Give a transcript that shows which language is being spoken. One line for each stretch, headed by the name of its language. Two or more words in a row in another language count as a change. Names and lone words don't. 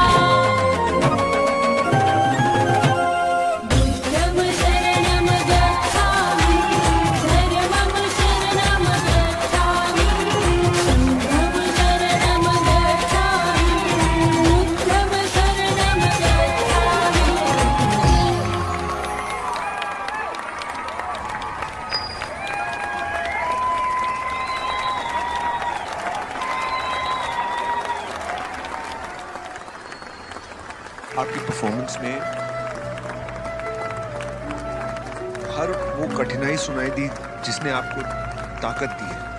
Pali: बुद्धं शरणं गच्छामि, धर्मं शरणं गच्छामि, संघं शरणं गच्छामि, बुद्धं शरणं गच्छामि।
Hindi: आपकी परफॉर्मेंस में हर वो कठिनाई सुनाई दी जिसने आपको ताकत दी है।